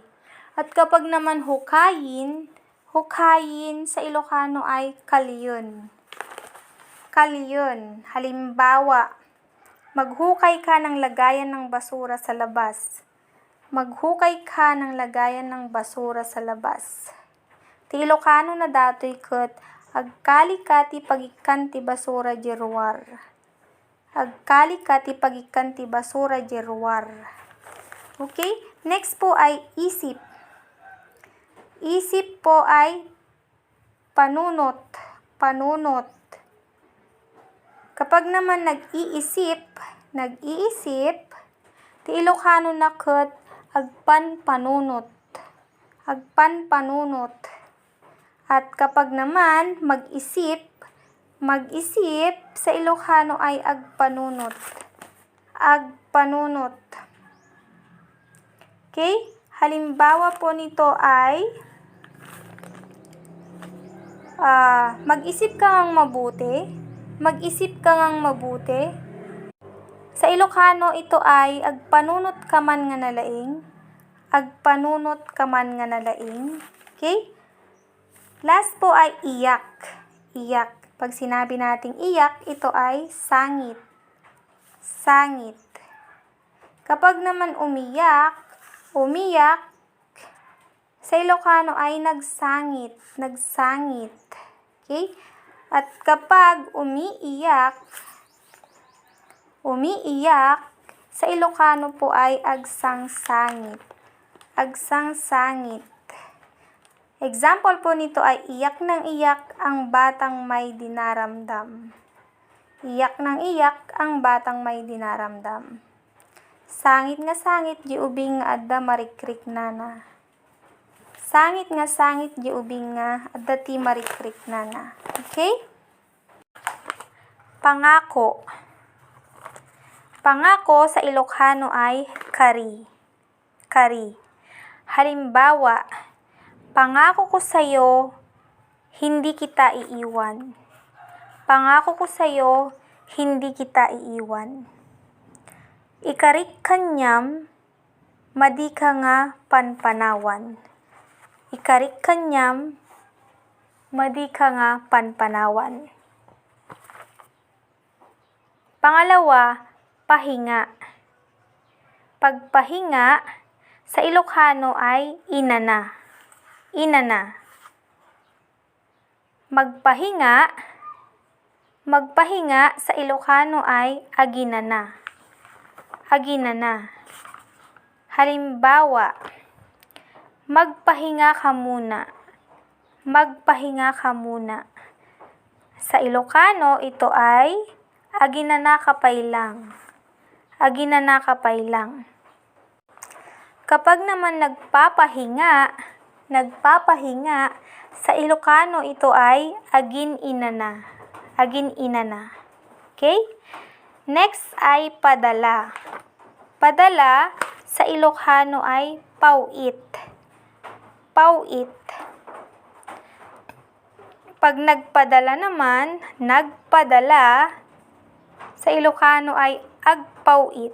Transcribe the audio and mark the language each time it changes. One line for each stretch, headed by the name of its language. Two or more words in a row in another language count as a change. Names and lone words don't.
Filipino: At kapag naman hukayin, sa Ilocano ay kalyon.
Iloko: Kalyon.
Filipino: Halimbawa, maghukay ka ng lagayan ng basura sa labas. Maghukay ka ng lagayan ng basura sa labas.
Iloko: Ti Ilocano na datoy ket, agkali ka ti pagikan ti basura di ruwar. agkalikat ti pagikan ti basura di ruwar.
Filipino: Okay? Next po ay isip. Isip po ay panunot.
Iloko: Panunot.
Filipino: Kapag naman nag-iisip,
Iloko: ti Ilocano na ket agpanpanunot. Agpanpanunot.
Filipino: At kapag naman mag-isip sa Ilocano ay agpanunot.
Iloko: Agpanunot.
Filipino: Okay? Halimbawa po nito ay mag-isip ka ngang mabuti. Mag-isip ka ngang mabuti. Sa Ilocano ito ay
Iloko: agpanunot ka man nga nalaing. Agpanunot ka man nga nalaing.
Filipino: Okay? Last po ay iyak. Iyak. Pag sinabi nating iyak, ito ay sangit.
Iloko: Sangit.
Filipino: Kapag naman umiyak, sa Ilocano ay nagsangit.
Iloko: Nagsangit.
Filipino: Okay? At kapag umiiyak, sa Ilocano po ay agsangsangit.
Iloko: Agsangsangit.
Filipino: Example po nito ay iyak ng iyak ang batang may dinaramdam. Iyak ng iyak ang batang may dinaramdam.
Iloko: Sangit nga sangit, di ubing nga adda marikrik nana. Sangit nga sangit, di ubing nga adda ti marikrik nana.
Filipino: Okay? Pangako. Pangako sa Ilocano ay kari.
Iloko: Kari.
Filipino: Halimbawa, pangako ko sa'yo, hindi kita iiwan. Pangako ko sa'yo, hindi kita iiwan.
Iloko: Ikarik kanyam, madi ka nga panpanawan. Ikarik kanyam, madi ka nga panpanawan.
Filipino: Pangalawa, pahinga. Pagpahinga, sa Ilocano ay inana.
Iloko: Inana.
Filipino: Magpahinga sa Ilocano ay aginana.
Iloko: Aginana.
Filipino: Halimbawa, magpahinga ka muna. Magpahinga ka muna. Sa Ilocano, ito ay
Iloko: aginana ka pailang. Aginana ka pailang.
Filipino: Kapag naman nagpapahinga, sa Ilocano ito ay agin-inana.
Iloko: Agin-inana.
Filipino: Okay? Next ay padala. Padala sa Ilocano ay pauit.
Iloko: Pauit.
Filipino: Pag nagpadala naman, sa Ilocano ay agpauit.